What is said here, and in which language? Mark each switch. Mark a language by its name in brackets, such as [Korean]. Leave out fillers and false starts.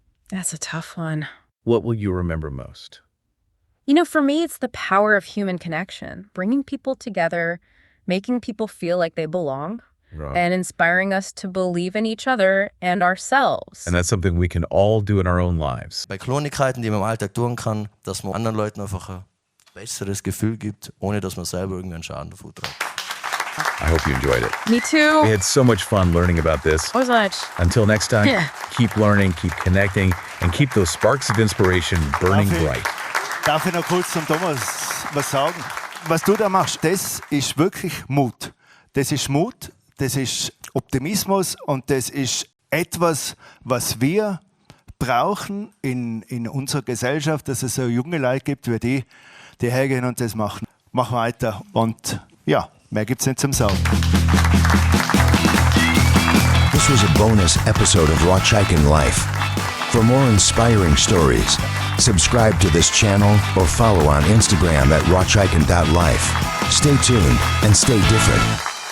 [English] That's a tough one. What will you remember most? You know, for me, it's the power of human connection, bringing people together, making people feel like they belong, and inspiring us to believe in each other and ourselves. And that's something we can all do in our own lives. [German] Bei Kleinigkeiten, die man im Alltag tun kann, dass man anderen Leuten einfach ein besseres Gefühl gibt, ohne dass man selber irgendeinen Schaden davon trägt. [English] I hope you enjoyed it. Me too. We had so much fun learning about this. So much. Until next time, keep learning, keep connecting, and keep those sparks of inspiration burning bright. [German] Darf ich noch kurz zum Thomas was sagen? Was du da machst, das ist wirklich Mut. Das ist Mut, das ist Optimismus und das ist etwas, was wir brauchen in unserer Gesellschaft, dass es so junge Leute gibt wie die hergehen und das machen. Mach weiter und ja. Mehr gibt's nicht zum Sagen. [English] This was a bonus episode of Rauchzeichen Life. For more inspiring stories, subscribe to this channel or follow on Instagram at rochaiken.life. Stay tuned and stay different.